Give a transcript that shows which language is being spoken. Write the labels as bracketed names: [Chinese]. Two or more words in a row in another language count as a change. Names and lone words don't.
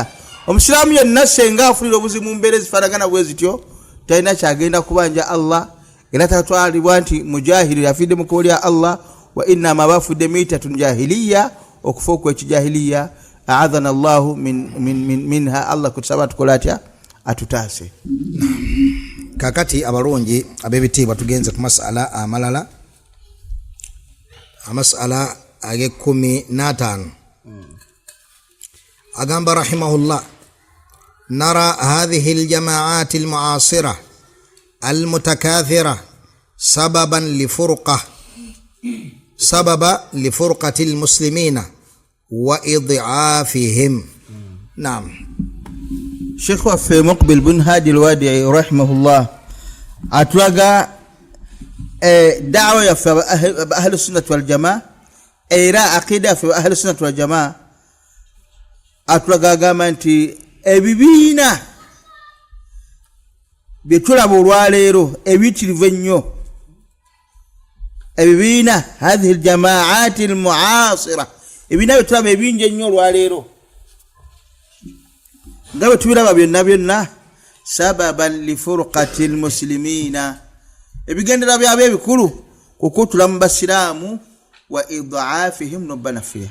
[Ganda] Omusiraamu yenna senga afunira obuzibu mu mbeera ezifaanagana bwe zityo talina kyagenda kubanja Allah era tatwalibwa nti mujahiri afidde mu kkubo lya Allah [Arabic] وإنما [Ganda] bafudde [Arabic] ميتة جاهلية [Ganda] okufa okw'ekijahiliya [Arabic] أعاذنا الله منها. [Ganda] Allah kutusaba tukola atya atutaase. Kakati abalungi ab'ebitiibwa tugenze ku masala amalala amasala age-15 agamba [Arabic] رحمه الله نرى هذه الجماعات المعاصرة المتكاثرة سببا لفرقة المسلمين وإضعافهم. [Ganda] Naam. Sheikh waffe Muqbil bin Hadi al-Wadi'i rahimahullah atulaga da'wa ya [Arabic] أهل السنة والجماعة [Ganda] era [Arabic] عقيدة في أهل السنة والجماعة [Ganda] atulaga gamba nti ebibiina byetulaba olwaleero ebiyitirivu ennyo ebibiina [Arabic] هذه الجماعات المعاصرة [Ganda] ebibiina byetulaba ebingi ennyo olwaleero nga bwe tubiraba byonna [Arabic] سببا لفرقة المسلمين [Ganda] ebigendera byabo ebikulu kukutula mu basiraamu [Arabic] وإضعافهم [Ganda] nobbanafiya.